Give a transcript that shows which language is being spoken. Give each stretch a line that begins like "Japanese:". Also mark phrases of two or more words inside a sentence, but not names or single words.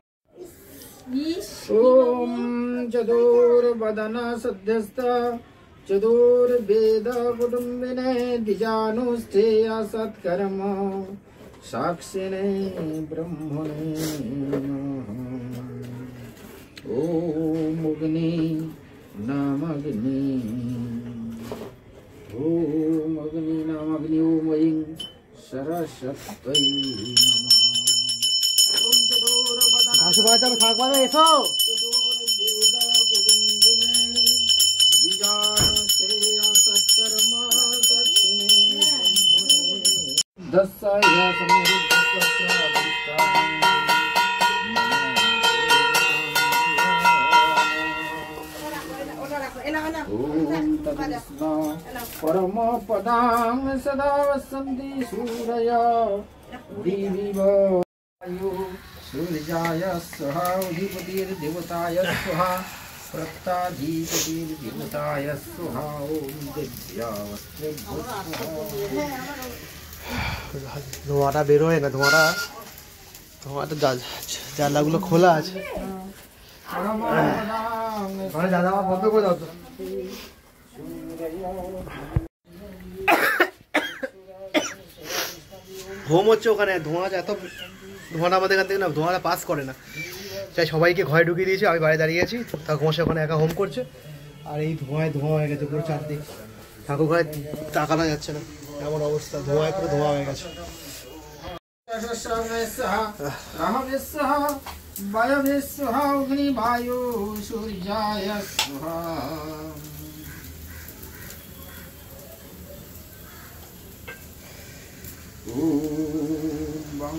Sanskrit: ओम चतुर्वदन सद्यस्त चतुर्वेद कुटुंबिने द्विजानुष्ठेय सत्कर्म साक्षिणे ब्रह्मणे नमः ओम अग्नि नामग्नि ओम अग्नि नामग्नि ओम ऐं सरस्वत्यै नमः ओम चतुर्वदन
Bangla: শাশু বাড়িতে আমি থাকবো না, এসো।
Sanskrit: चतुर्वेद कुटुंबिने द्विजानुष्ठेय सत्कर्म साक्षिणे ब्रह्मणे दस्साय परम पदां सदा वसन्ति सूरया दिविव सूर्याय स्वाहा अधिपतिर्देवताय स्वाहा प्रत्ताधिपतिर्देवताय स्वाहा ओम दिव्यावस्त्रेभ्यो स्वाहा
Bangla: ধোঁয়াটা বেরোয় না, ধোঁয়াটা জানলাগুলো খোলা আছে।
Sanskrit: परम पदां
Bangla: ঘরে দাদা বন্ধ করে দাও তো। হোম হচ্ছে ওখানে, ধোঁয়া এত ধোঁয়াটা আমাদের এখান থেকে না, ধোঁয়াটা পাস করে না। চাই সবাইকে ঘরে ঢুকিয়ে দিয়েছি, আমি বাইরে দাঁড়িয়ে আছি, ঠাকুর মশাই ওখানে একা হোম করছে। আর এই ধোঁয়ায় ধোঁয়া হয়ে গেছে পুরো চারদিক, ঠাকুর ঘরে তাকানো যাচ্ছে না, এমন অবস্থা, ধোঁয়ায় পুরো ধোঁয়া হয়ে গেছে।
Sanskrit: अग्निवायु सूर्याय स्वाहा ओम